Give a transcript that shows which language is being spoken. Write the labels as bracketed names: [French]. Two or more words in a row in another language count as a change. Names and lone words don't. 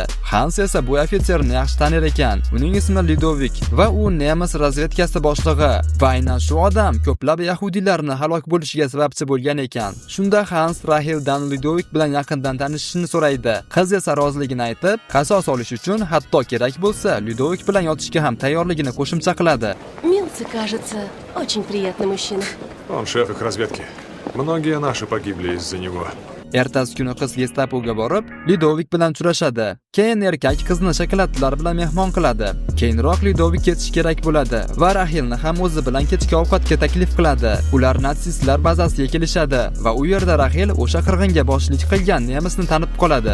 [Uzbek] Hans esa bu ofitserni yaxshi tanir ekan. Uning ismi Ludovik va u nemis razvedkasi boshlig'i va aynan shu odam ko'plab yahudiylarni halok bo'lishiga sababchi bo'lgan ekan. Shunda Hans Raheldan Ludovik bilan yaqindan tanishishni so'raydi. Qiz esa roziligini aytib, qasos olish uchun hatto kerak bo'lsa, Ludovik bilan yotishga ham tayyorligini qo'shimcha qiladi. [Russian] Милцы, кажется, очень приятный мужчина. Он шеф их разведки. Многие наши погибли из-за него. [Uzbek] Ertasi kuni qiz Gestapoga borib, Ludovik bilan uchrashadi. Keyin erkak qizni shokoladlar bilan mehmon qiladi. Keyinroq Ludovik ketish kerak bo'ladi va Rahelni ham o'zi bilan kechki ovqatga taklif qiladi. Ular natsistlar bazasiga kelishadi va u yerda Rahel o'sha qirg'inga boshchilik qilgan nemisni tanib qoladi.